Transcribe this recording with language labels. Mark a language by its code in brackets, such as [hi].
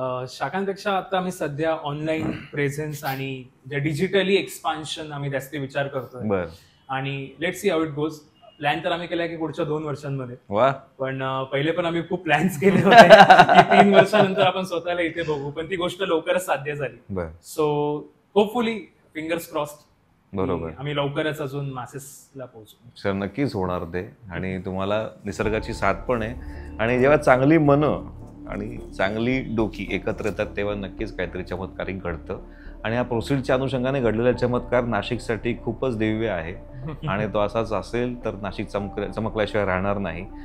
[mr] शाखांपेक्षा आता आम्ही सध्या ऑनलाईन प्रेझेन्स आणि डिजिटली एक्सपान्शन आम्ही जास्त विचार करतोय. बर. [en] आणि let's see how it goes. [mr] Plan तर आम्ही केलाय की पुढच्या 2 वर्षांमध्ये. वा. पण पहिले पण आम्ही खूप प्लॅन्स केले होते की 3 वर्षानंतर आपण स्वतःला इथे बघू, पण ती गोष्ट लवकरच साध्य झाली. बर. [en] So hopefully fingers crossed. [mr] बरोबर. आम्ही लवकरच अजून मासेसला पोहोचू. सर नक्कीच होणार ते. आणि तुम्हाला निसर्गाची साथ पण आहे आणि जेव्हा चांगली मनं आणि चांगली डोकी एकत्र येतात तेव्हा नक्कीच काहीतरी चमत्कारिक घडतं. आणि या प्रोसीडच्या अनुषंगाने घडलेला चमत्कार नाशिकसाठी खूपच दिव्य आहे आणि तो असाच असेल तर नाशिक चमकल्याशिवाय राहणार नाही.